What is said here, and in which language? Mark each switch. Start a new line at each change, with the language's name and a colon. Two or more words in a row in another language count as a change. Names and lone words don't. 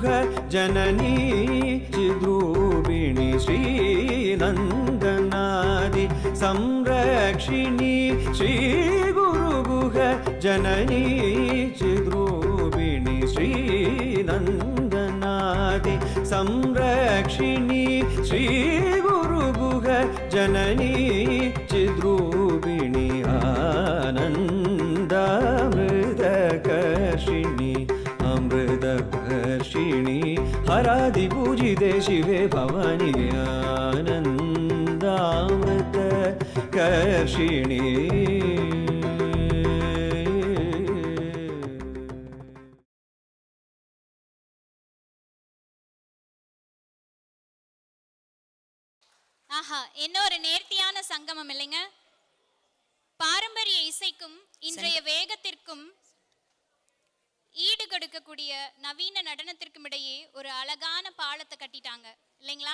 Sanskrit: जननी चिद्रूपिणी श्रीनन्दनादि संरक्षिणी श्रीगुरुगुह जननी चिद्रूपिणी श्रीनन्दनादि संरक्षिणी श्रीगुरुगुह जननी चिद्रूपिणी आनन्दामृतकर्षिणी अमृतवर्षिणी हरादिपूजिते शिवे भवानी आनन्दामृतकर्षिणी.
Tamil: ஆஹா, என்ன ஒரு நேர்த்தியான சங்கமம் இல்லைங்க. பாரம்பரிய இசைக்கும் இன்றைய வேகத்திற்கும் ஈடு கொடுக்கக்கூடிய நவீன நடனத்திற்கும் இடையே ஒரு அழகான பாலத்தை கட்டிட்டாங்க இல்லைங்களா?